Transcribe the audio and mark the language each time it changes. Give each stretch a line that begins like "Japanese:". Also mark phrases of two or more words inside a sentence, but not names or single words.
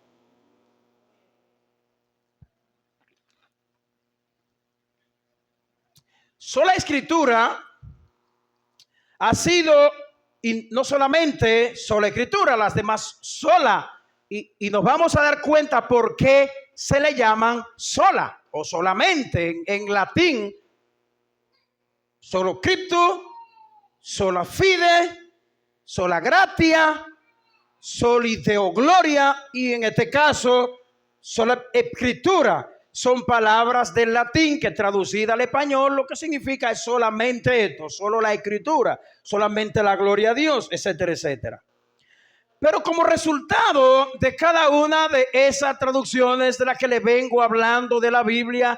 Spanish: Sola escritura ha sido, y no solamente sola escritura, las demás sola. Y nos vamos a dar cuenta por qué se le llaman sola o solamente. En latín,
Latin: solo scriptus, sola fide, sola gratia, soli deo gloria
Spanish: y en este caso Sola escritura son palabras del latín que traducida al español lo que significa es solamente esto, solo la escritura, solamente la gloria a Dios, etcétera, etcétera. Pero como resultado de cada una de esas traducciones de las que le vengo hablando de la Biblia